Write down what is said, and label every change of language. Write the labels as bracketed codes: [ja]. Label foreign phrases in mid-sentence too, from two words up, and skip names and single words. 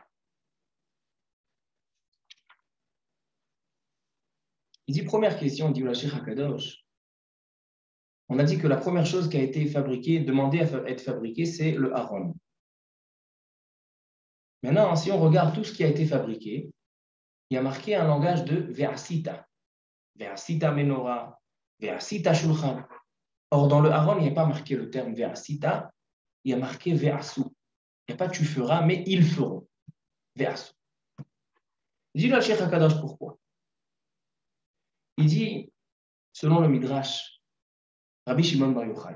[fr] Il dit première question, il dit la [he] של"ה הקדוש. [fr] On a dit que la première chose qui a été fabriquée, demandée à être fabriquée, c'est le Aaron. Maintenant, si on regarde tout ce qui a été fabriqué, il y a marqué un langage de Ve'asita. [he] ועשית מנורה, ועשית שולחן. [fr] Or, dans le Aaron, il n'y a pas marqué le terme Ve'asita, il y a marqué Ve'asu. Il n'y a pas tu feras, mais ils feront. Ve'asu. Il dit le [he] של"ה הקדוש [fr] pourquoi? Il dit, selon le Midrash, Rabbi Shimon Bar Yochai.